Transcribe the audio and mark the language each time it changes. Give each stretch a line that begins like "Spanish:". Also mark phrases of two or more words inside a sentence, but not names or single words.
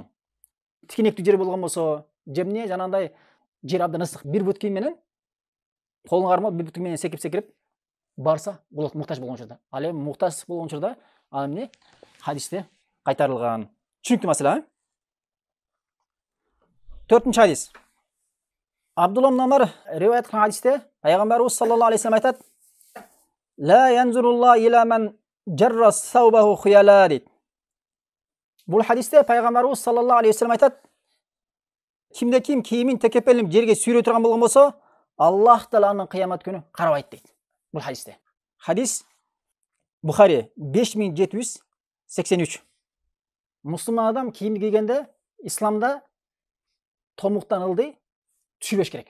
Kyrgyz: Тикинектүү жер болгон болсо, жемне жанагындай жер абдан ысык, бир бут кийим менен колуң кармап, бир бут кийим менен секирип барса болот муктаж болгон учурда. Ал эми муктаж болгон учурда ал эмне хадисте кайтарылган. Түшүнүктүү маселе. 4-нчы хадис. Абдулла ибн Умар риваят кылган хадисте Пайгамбарыбыз
Arabic: صلى الله عليه وسلم
Kyrgyz: айтат:
Arabic: "لا ينظر الله إلى من جر ثوبه خيلاء"
Kyrgyz: дейт. Бул хадисте Пайгамбарыбыз
Arabic: صلى الله عليه وسلم
Kyrgyz: айтат: "Кимде ким кийимин текепелип жерге сүйрөй турган болгон болсо, Аллах Таала анын кыямат күнү карабайт" дейт. Бул хадисте. Хадис Бухари 5783. Мусулман адам кийим кийгенде исламда томуктан ылдый түшүрбөш керек.